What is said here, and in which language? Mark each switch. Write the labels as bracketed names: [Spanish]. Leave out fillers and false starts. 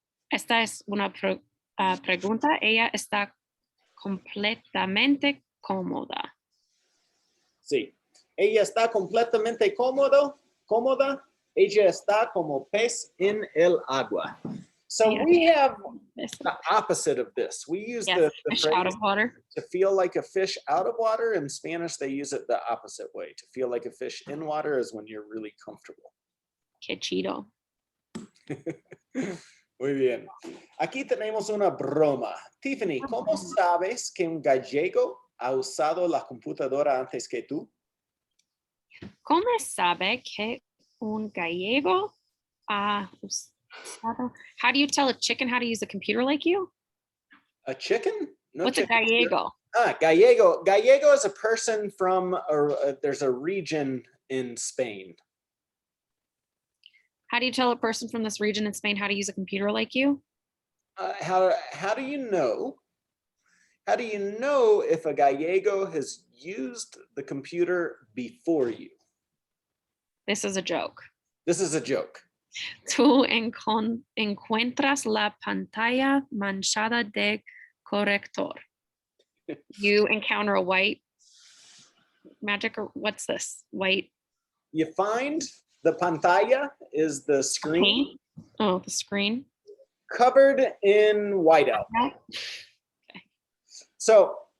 [Spanish] Esta es una pregunta. Ella está completamente cómoda. Sí, ella está completamente cómoda. Ella está como pez en el agua. [English] So we have the opposite of this. We use the fish phrase out of water. To feel like a fish out of water. In Spanish, they use it the opposite way. To feel like a fish in water is when you're really comfortable. [Spanish] Qué chido. Muy bien. Aquí tenemos una broma. Tiffany, ¿cómo sabes que un gallego ha usado la computadora antes que tú? ¿Cómo sabe que un gallego ha usado? [English] How do you tell a chicken how to use a computer like you? A chicken? No. What's chicken. a gallego? Gallego. Gallego is a person from, there's a region in Spain. How do you tell a person from this region in Spain how to use a computer like you? How do you know? How do you know if a Gallego has used the computer before you? This is a joke. This is a joke. [Spanish] Tú encuentras la pantalla manchada de corrector. [English] You encounter a white magic, or what's this? White. You find the pantalla is the screen. Paint? Oh, the screen. Covered in whiteout. Okay. So.